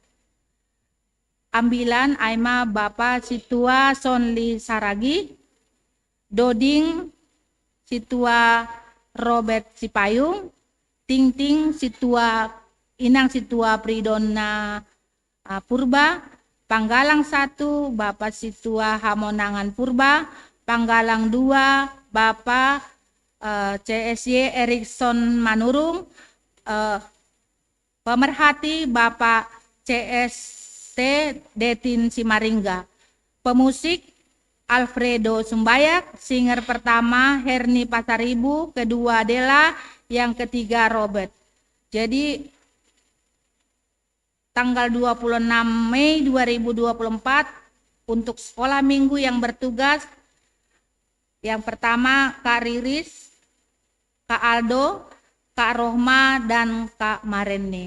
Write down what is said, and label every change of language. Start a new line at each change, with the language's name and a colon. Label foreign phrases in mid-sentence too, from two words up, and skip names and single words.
Indonesian: Ambilan Aima Bapak Situa Sonli Saragi, Doding Situa Robert Sipayung, Ting Situa Inang Situa Pridona Purba, Panggalang 1 Bapak Situa Hamonangan Purba, Panggalang 2 Bapak CSY Erikson Manurung, pemerhati Bapak CST Detin Simaringga, pemusik Alfredo Sumbayak, singer pertama Herni Pasaribu, kedua Dela, yang ketiga Robert. Jadi tanggal 26 Mei 2024 untuk sekolah minggu yang bertugas, yang pertama Kak Riris, Kak Aldo, Kak Rohma, dan Kak Mareni.